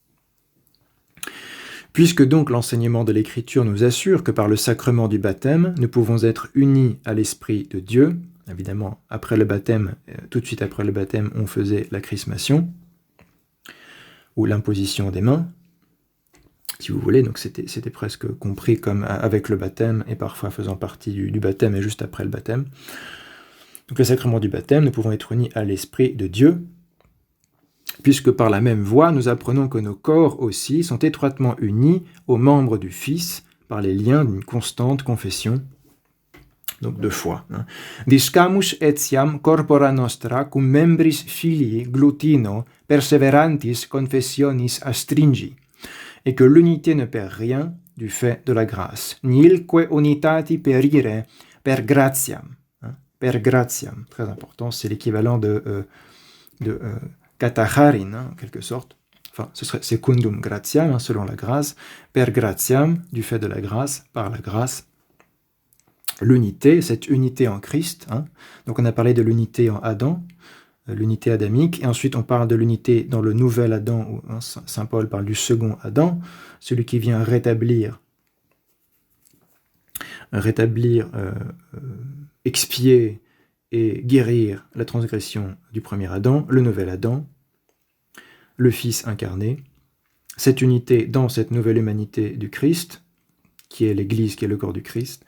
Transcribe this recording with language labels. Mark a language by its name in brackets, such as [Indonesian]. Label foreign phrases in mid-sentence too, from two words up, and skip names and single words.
[French] Puisque donc l'enseignement de l'Écriture nous assure que par le sacrement du baptême, nous pouvons être unis à l'Esprit de Dieu, évidemment, après le baptême, tout de suite après le baptême, on faisait la chrismation, ou l'imposition des mains, si vous voulez, donc c'était presque compris comme avec le baptême, et parfois faisant partie du baptême et juste après le baptême. Donc le sacrement du baptême, nous pouvons être unis à l'Esprit de Dieu, puisque par la même voie, nous apprenons que nos corps aussi sont étroitement unis aux membres du Fils par les liens d'une constante confession, donc de foi. [Latin] Discamus etiam corpora nostra cum membris filii glutino perseverantis confessionis astringi, [French] et que l'unité ne perd rien du fait de la grâce. [Latin] Nilque unitati perire per gratiam. Per gratiam, [French] très important, c'est l'équivalent de katacharin, en quelque sorte. Enfin, ce serait [Latin] secundum gratiam, [French] selon la grâce. [Latin] Per gratiam, [French] du fait de la grâce, par la grâce. L'unité, cette unité en Christ. Donc on a parlé de l'unité en Adam, l'unité adamique, et ensuite on parle de l'unité dans le nouvel Adam, où saint Paul parle du second Adam, celui qui vient rétablir, expier et guérir la transgression du premier Adam, le nouvel Adam, le Fils incarné, cette unité dans cette nouvelle humanité du Christ, qui est l'Église, qui est le corps du Christ.